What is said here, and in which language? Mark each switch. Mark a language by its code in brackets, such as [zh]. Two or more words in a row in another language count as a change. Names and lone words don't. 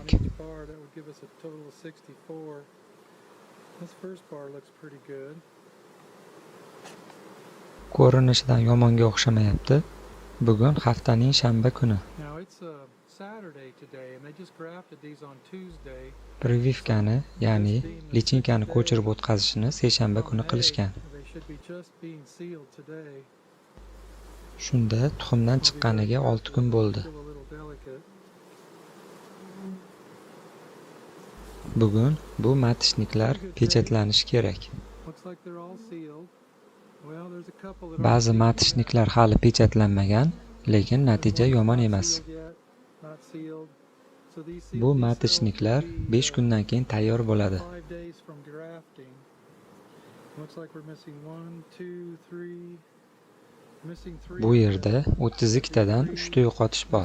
[en] bar, that would give us a total of 64. This first bar looks pretty good. [uz] Ko'rinishidan yomonga o'xshamayapti. Bugun haftaning shanba kuni. [en] Now it's a Saturday today, and they just grafted these on Tuesday. [uz] Privivkani, ya'ni lichinkani ko'chirib o'tkazishni seshanba kuni qilishgan. [en] They should be just being sealed today. [uz] Shunda tuxumdan chiqqaniga 6 kun bo'ldi. [en] Still a little delicate. [uz] Bugun bu matishniklar pechatlanishi kerak. [en] Looks like they're all sealed. Well, there's a couple that [uz] Ba'zi matishniklar hali pechatlanmagan, lekin natija yomon emas. [en] not sealed. So these [uz] Bu [en] sealed [uz] matishniklar [en] cells will [uz] 5 kundan keyin tayyor bo'ladi. [en] 5 days from grafting. Looks like we're missing 1, 2, 3. Missing 3. [uz] Bu yerda 32 tadan 3 ta yo'qotish bor.